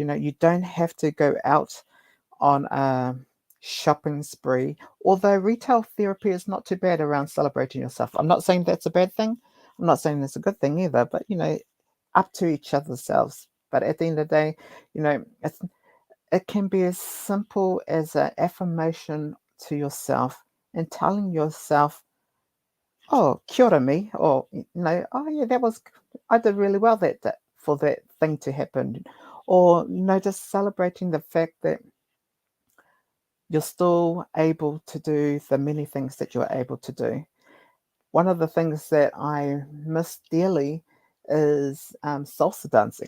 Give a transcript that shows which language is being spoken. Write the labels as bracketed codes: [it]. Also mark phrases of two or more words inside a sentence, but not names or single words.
[en] You don't have to go out on a shopping spree, although retail therapy is not too bad around celebrating yourself. I'm not saying that's a bad thing. I'm not saying that's a good thing either, but up to each other's selves. But at the end of the day, it can be as simple as an affirmation to yourself and telling yourself, "Oh, [mi] kia ora [en] me," or "Oh yeah, I did really well for that thing to happen," or just celebrating the fact that you're still able to do the many things that you're able to do. One of the things that I miss dearly is salsa dancing.